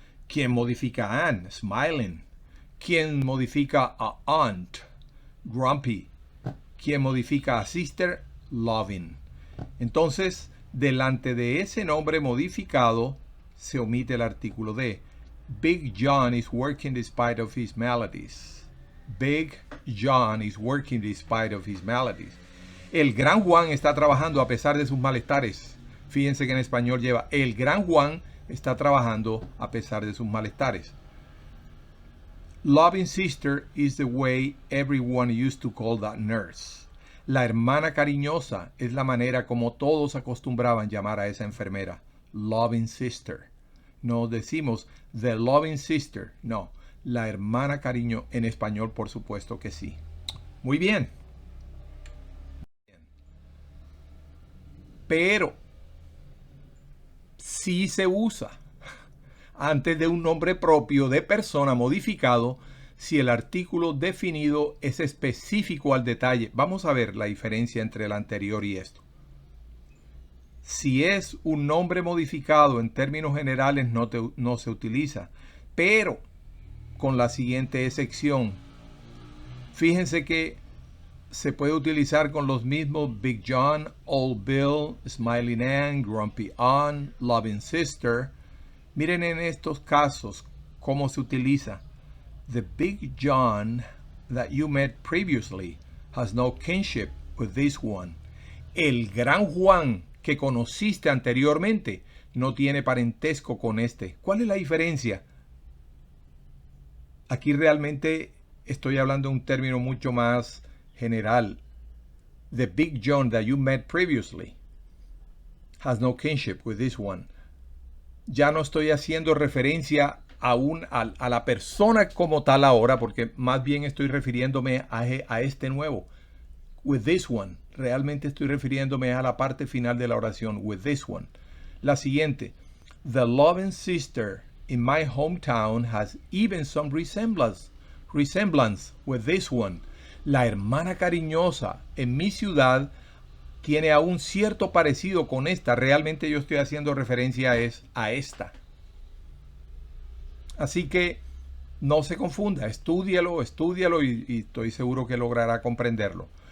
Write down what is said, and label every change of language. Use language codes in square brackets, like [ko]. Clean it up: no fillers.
[es] ¿Quién modifica a Ann? Smiling. ¿Quién modifica a Aunt? Grumpy. ¿Quién modifica a Sister? Loving. Entonces, delante de ese nombre modificado se omite el artículo de. [en] Big John is working despite of his maladies. Big John is working despite of his maladies. [es] El gran Juan está trabajando a pesar de sus malestares. Fíjense que en español lleva el gran Juan está trabajando a pesar de sus malestares. [en] Loving sister is the way everyone used to call that nurse. [es] La hermana cariñosa es la manera como todos acostumbraban llamar a esa enfermera. [en] Loving sister. [es] No decimos [en] the loving sister. [es] No, la hermana cariño en español, por supuesto que sí. Muy bien. Pero sí se usa antes de un nombre propio de persona modificado si el artículo definido es específico al detalle. Vamos a ver la diferencia entre el anterior y esto. Si es un nombre modificado en términos generales no se utiliza, pero con la siguiente excepción. Fíjense que se puede utilizar con los mismos Big John, Old Bill, Smiling Ann, Grumpy Aunt, Loving Sister. Miren en estos casos cómo se utiliza. [en] The Big John that you met previously has no kinship with this one. [es] El gran Juan que conociste anteriormente no tiene parentesco con este. ¿Cuál es la diferencia? Aquí realmente estoy hablando de un término mucho más general. [en] The Big John that you met previously has no kinship with this one. [es] Ya no estoy haciendo referencia a la persona como tal ahora, porque más bien estoy refiriéndome a este nuevo. [en] With this one. [es] Realmente estoy refiriéndome a la parte final de la oración. [en] With this one. [es] La siguiente. [en] The loving sister in my hometown has even some resemblance with this one. [es] La hermana cariñosa en mi ciudad tiene aún cierto parecido con esta. Realmente yo estoy haciendo referencia a esta. Así que no se confunda, estúdialo y estoy seguro que logrará comprenderlo.